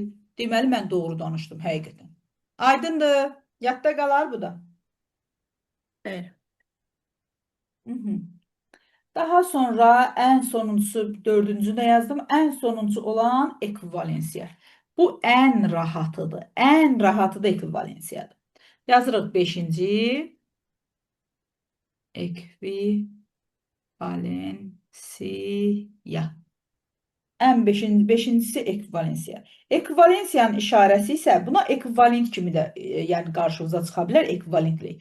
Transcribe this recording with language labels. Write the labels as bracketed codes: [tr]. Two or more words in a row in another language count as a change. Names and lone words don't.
[az] Deməli, mən doğru danışdım, həqiqətən. Aydındır, yadda qalar bu da. Bəli. Hı -hı. Daha sonra en sonuncusu, dördüncü de yazdım. En sonuncu olan ekvivalensiya. Bu en rahatıdır. En rahatı da ekvivalensiyadır. Yazırıq 5-ci. Ekvivalensiya. En beşincisi ekvivalensiya. Ekvivalensiyanın işarəsi isə buna ekvivalent kimi də yəni qarşımıza çıxa bilər ekvivalentlik.